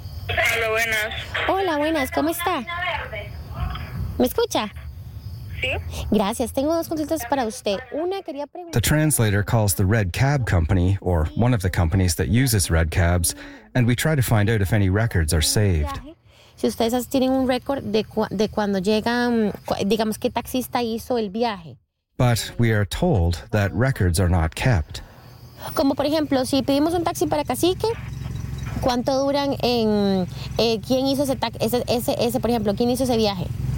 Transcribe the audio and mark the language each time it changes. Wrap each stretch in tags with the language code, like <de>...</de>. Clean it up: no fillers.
<es>Hola, buenas. Hola, buenas, ¿cómo está? ¿Me escucha?</es> <en>The translator calls the red cab company, or one of the companies that uses red cabs, and we try to find out if any records are saved.</en> <es>Si ustedes tienen un récord de cuando llegan, digamos, qué taxista hizo el viaje.</es> <en>But we are told that records are not kept.</en> <es>Como por ejemplo, si pedimos un taxi para Cacique, ¿cuánto duran en quién hizo ese por ejemplo, quién hizo ese viaje?</es>